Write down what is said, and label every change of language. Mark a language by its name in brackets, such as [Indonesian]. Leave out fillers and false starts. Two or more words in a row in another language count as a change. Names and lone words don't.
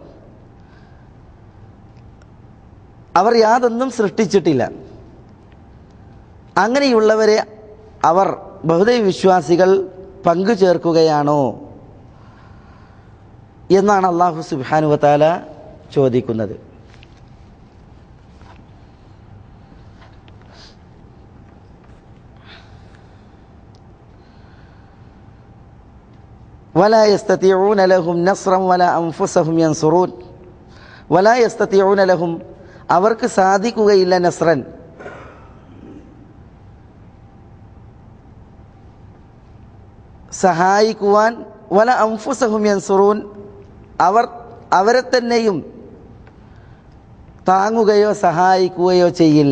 [Malayalam] അവർ യാതൊന്നും സൃഷ്ടിച്ചിട്ടില്ല. അങ്ങനെയുള്ളവരെ അവർ ബഹുദൈവ വിശ്വാസികൾ പങ്കു ചേർക്കുകയാണോ എന്നാണ് അല്ലാഹു [Arabic] سبحانه وتعالى [Malayalam] ചോദിക്കുന്നത്. [Arabic] ولا يستطيعون لهم نصرا ولا أنفسهم ينصرون. ولا يستطيعون لهم, [Malayalam] അവർക്ക് സാധിക്കുകയില്ല, നസ്രൻ, സഹായിക്കുവാൻ, [Arabic] ولا أنفسهم ينصرون, [Malayalam] അവരെ തന്നെയും താങ്ങുകയോ സഹായിക്കുകയോ ചെയ്യില്ല.